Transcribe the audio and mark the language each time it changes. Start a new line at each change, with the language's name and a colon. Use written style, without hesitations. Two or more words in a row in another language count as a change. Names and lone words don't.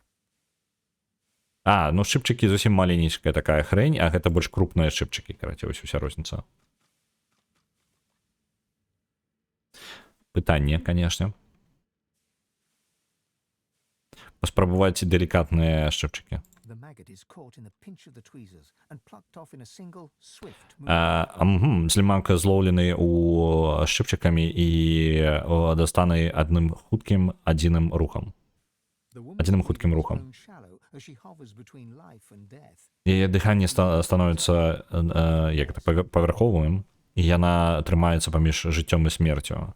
Belarusian: Ну шчыпчыкі зусім маленечкая такая хрень, а гэта больш крупныя шчыпчыкі, караце, вось уся розніца. Пытанне, конечно. Паспрабаваць делікатныя шчыпчыкі.
English: The maggot is caught in the pinch of the tweezers and plucked off in a single swift move.
Belarusian: Слімак злоўлены у шчыпчыкамі і дастаны адзіным хуткім рухам. Адзіным хуткім рухам. Яе дыханне становіцца павярховым, і яна трымаецца паміж жыццём і смерцю.